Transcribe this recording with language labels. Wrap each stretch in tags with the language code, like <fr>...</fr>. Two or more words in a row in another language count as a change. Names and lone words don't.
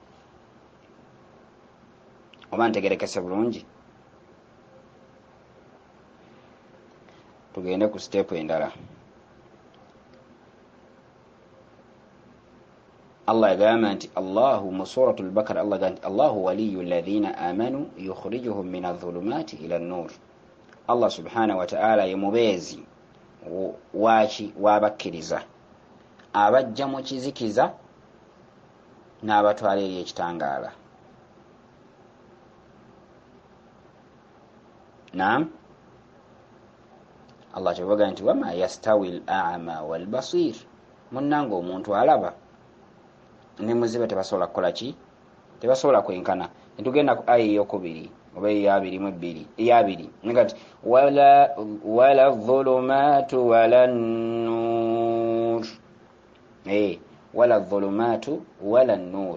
<lg>Oba ntegerekese bulungi? Tugende ku siteepu endala. Allah yagamba nti Allahu mu suratul Bakara, Allah yagamba nti</lg> <ar>الله ولي الذين آمنوا يخرجهم من الظلمات إلى النور.</ar> <lg>Allah</lg> <ar>سبحانه وتعالى</ar> <lg>ye mubeezi w'abakkiriza, abajja mu kizikiza n'abatwala eri ekitangaala. Naam, Allah kyebaga nti</lg> <ar>وما يستوي الأعمى والبصير,</ar> <lg>munnanga omuntu alaba ne muziba tebasobola kukola ki, tebasobola kwenkana. Netugenda ku aya eyokubiri oba eyabiri ngati</lg> <ar>ولا الظلمات ولا النور, ولا الظلمات ولا النور.</ar>